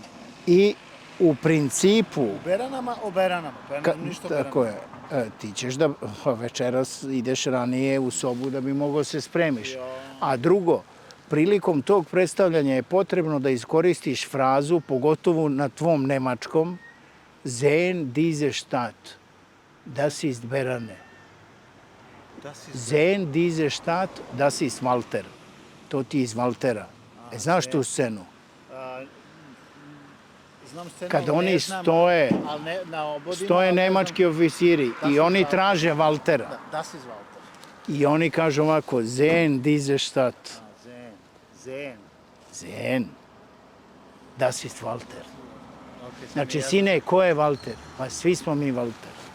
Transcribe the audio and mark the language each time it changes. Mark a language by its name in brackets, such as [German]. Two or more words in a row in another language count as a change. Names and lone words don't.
[Serbian] I u principu... U Beranama, o Beranama. Pa ja nemam ništa o Beranama. Tako je. Ti ćeš da večeras ideš ranije u sobu da bi mogao se spremiš. A drugo, prilikom tog predstavljanja je potrebno da iskoristiš frazu, pogotovo na tvom nemačkom, [German] Sehen diese Stadt, das ist Berane. Sehen diese Stadt, das ist Walter. [Serbian] To ti iz Valtera. Znaš tu scenu? Znam scenu, kad ali oni ne znam, stoje, ali ne, na obodima, stoje nemački oficiri i oni traže Valtera. [German] Das ist Walter. [Serbian] I oni kažu ovako, [German] Sehen diese Stadt. Sehen. Das ist Walter. [Serbian] Okay, Znači, sine, ko je Valter? Pa svi smo mi Valter.